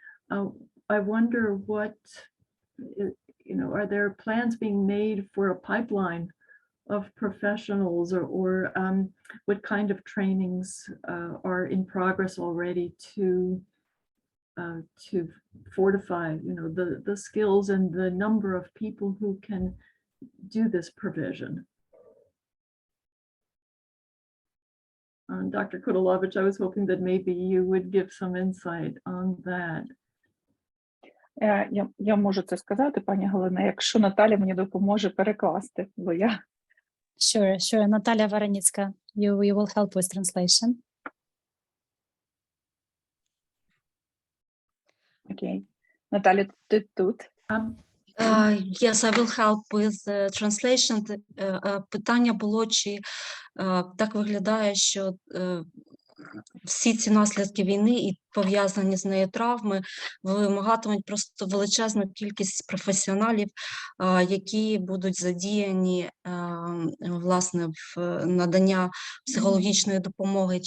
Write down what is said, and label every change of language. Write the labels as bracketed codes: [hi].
[en] I wonder what, are there plans being made for a pipeline of professionals, or what kind of trainings are in progress already to fortify, the skills and the number of people who can do this provision? Dr. Kudelovich, I was hoping that maybe you would give some insight on that. [uk] Я можу це сказати, пані Галина, якщо Наталя мені допоможе перекласти, бо я... [en] Sure. Natalia Varanitska, you will help with translation. [uk] Окей. Наталя, ти тут? [en] Yes, I will help with translation. [uk] Питання було, чи так виглядає, що всі ці наслідки війни і пов'язані з нею травми вимагатимуть просто величезну кількість професіоналів, які будуть задіяні, власне, в надання психологічної допомоги.